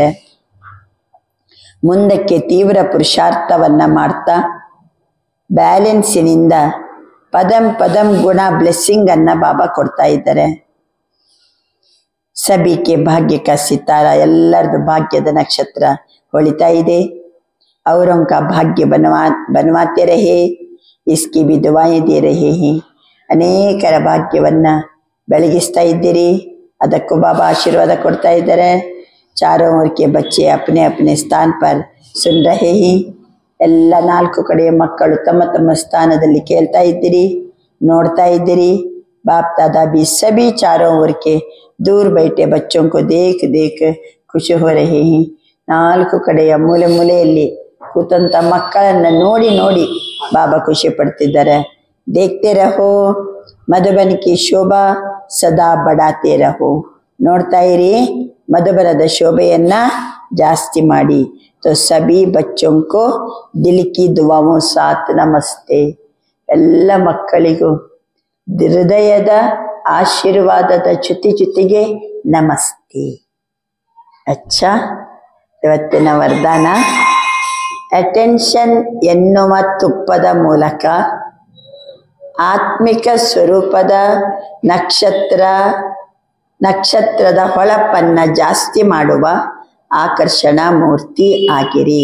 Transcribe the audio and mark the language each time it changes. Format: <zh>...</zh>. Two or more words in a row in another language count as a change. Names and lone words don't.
<kn>ಮುಂದಕ್ಕೆ ತೀವ್ರ ಪುರುಷಾರ್ಥವನ್ನ ಮಾಡ್ತಾ ಬ್ಯಾಲೆನ್ಸಿನಿಂದ ಪದಂ ಪದಂ ಗುಣ ಬ್ಲೆಸ್ಸಿಂಗ್ ಅನ್ನ ಬಾಬಾ ಕೊಡ್ತಾ ಇದ್ದಾರೆ.</kn> <hi>सबके भाग्य का सितारा,</hi> <kn>ಎಲ್ಲರದು ಭಾಗ್ಯದ ನಕ್ಷತ್ರ ಹೊಳಿತಾ ಇದೆ.</kn> <hi>औरों का भाग्य बनवाते रहे, इसकी भी दुआएं दे रहे हैं.</hi> <kn>ಅನೇಕರ ಭಾಗ್ಯವನ್ನ ಬೆಳಗಿಸ್ತಾ ಇದ್ದೀರಿ, ಅದಕ್ಕೂ ಬಾಬಾ ಆಶೀರ್ವಾದ ಕೊಡ್ತಾ ಇದ್ದಾರೆ.</kn> <hi>चारों ओर के बच्चे अपने अपने स्थान पर सुन रहे हैं.</hi> <kn>ಎಲ್ಲ ನಾಲ್ಕು ಕಡೆಯ ಮಕ್ಕಳು ತಮ್ಮ ತಮ್ಮ ಸ್ಥಾನದಲ್ಲಿ ಕೇಳ್ತಾ ಇದ್ದೀರಿ, ನೋಡ್ತಾ ಇದ್ದೀರಿ.</kn> <hi>बाप दादा भी सभी चारों ओर के दूर बैठे बच्चों को देख देख खुश हो रहे हैं.</hi> <kn>ನಾಲ್ಕು ಕಡೆಯ ಮೂಲೆ ಮೂಲೆಯಲ್ಲಿ ಕೂತಂತ ಮಕ್ಕಳನ್ನ ನೋಡಿ ನೋಡಿ ಬಾಬಾ ಖುಷಿ ಪಡ್ತಿದ್ದಾರೆ.</kn> <hi>देखते रहो मधुबन की शोभा सदा बढ़ाते रहो.</hi> <kn>ನೋಡ್ತಾ ಇರಿ, ಮಧುಬನದ ಶೋಭೆಯನ್ನ ಜಾಸ್ತಿ ಮಾಡಿ.</kn> <hi>तो सभी बच्चों को दिल की दुआओं साथ नमस्ते.</hi> <kn>ಎಲ್ಲ ಮಕ್ಕಳಿಗೂ ಹೃದಯದ ಆಶೀರ್ವಾದದ ಜೊತೆಗೆ ನಮಸ್ತೆ. ಅಚ್ಚ, ಇವತ್ತಿನ ವರದಾನ ಅಟೆನ್ಷನ್ ಎನ್ನುವ ತುಪ್ಪದ ಮೂಲಕ ಆತ್ಮಿಕ ಸ್ವರೂಪದ ನಕ್ಷತ್ರದ ಹೊಳಪನ್ನ ಜಾಸ್ತಿ ಮಾಡುವ ಆಕರ್ಷಣಾ ಮೂರ್ತಿ ಆಗಿರಿ.</kn>